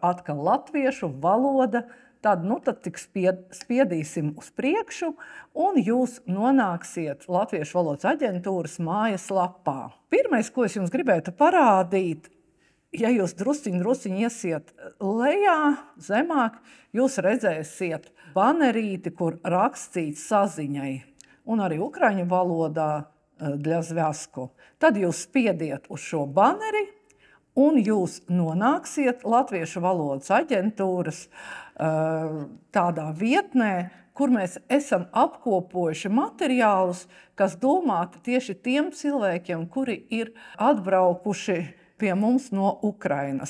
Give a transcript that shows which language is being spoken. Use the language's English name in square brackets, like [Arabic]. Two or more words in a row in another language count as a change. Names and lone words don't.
[Latvian] Atkal latviešu valoda, tad tik spiedīsim uz priekšu un jūs nonāksiet Latviešu valodas aģentūras mājaslapā. Pirmais, ko es jums gribētu parādīt, ja jūs drusciņi iesiet lejā, zemāk, jūs redzēsiet banerīti, kur rakstīts saziņai, un arī ukraiņu valodā [Ukrainian] для зв'язку. [Latvian] Tad jūs spiediet uz šo baneri, un jūs nonāksiet Latviešu valodas aģentūras tādā vietnē, kur mēs esam apkopojuši materiālus, kas domāti tieši tiem cilvēkiem, kuri ir atbraukuši pie mums no Ukrainas.